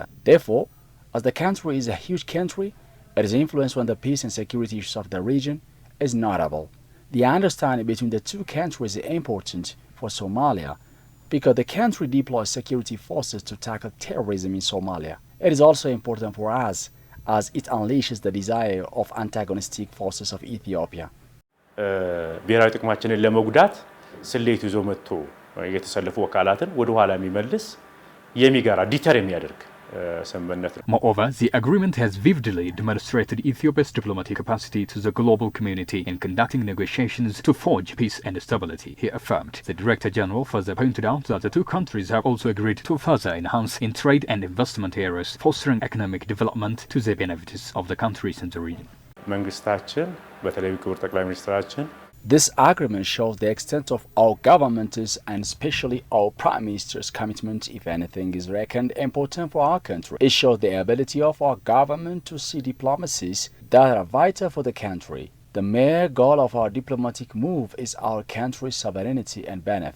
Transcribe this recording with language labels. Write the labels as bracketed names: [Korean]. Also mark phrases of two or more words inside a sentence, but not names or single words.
[English] Therefore, as the country is a huge country, its influence on the peace and security issues of the region is notable. The understanding between the two countries is important for Somalia because the country deploys security forces to tackle terrorism in Somalia. It is also important for us as it unleashes the desire of antagonistic forces of Ethiopia. [Amharic] ብሔራዊ ጥቅማችንን ለመጉዳት ስሌት ይዞ መጥቶ የተሰለፉ ወካላትን ወደ ኋላ የሚመልስ የሚጋራ ዲተር የሚያደርግ [English] Moreover, the agreement has vividly demonstrated Ethiopia's diplomatic capacity to the global community in conducting negotiations to forge peace and stability, he affirmed. The Director General further pointed out that the two countries have also agreed to further enhance in trade and investment areas, fostering economic development to the benefits of the countries in the region. [Amharic] መንግስታችን በተለይ ክቡር ጠቅላይ ሚኒስትራችን [English] This agreement shows the extent of our government's and especially our Prime Minister's commitment if anything is reckoned important for our country. It shows the ability of our government to see diplomacies that are vital for the country. The mere goal of our diplomatic move is our country's sovereignty and benefit.